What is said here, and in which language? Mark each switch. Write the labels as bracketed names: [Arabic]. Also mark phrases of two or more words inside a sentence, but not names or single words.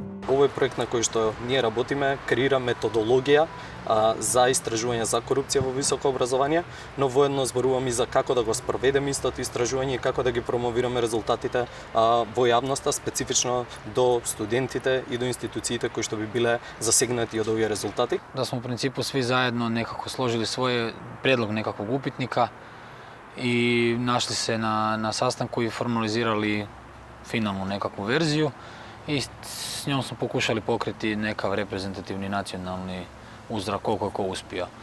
[Macedonian] Овој проект на кој што ние работиме креира методологија за истражување за корупција во високо образование, но воедно зборуваме и за како да го спроведеме истото истражување и како да ги промовираме резултатите во јавноста, специфично до студентите и до институциите кои што би биле засегнати од овие резултати. [Croatian] Da smo u principu svi zajedno nekako složili svoj prijedlog nekakvog upitnika i našli se na sastanku i formalizirali finalnu nekakvu verziju i s njom smo pokušali pokriti nekav reprezentativni nacionalni uzrak koliko je ko uspio.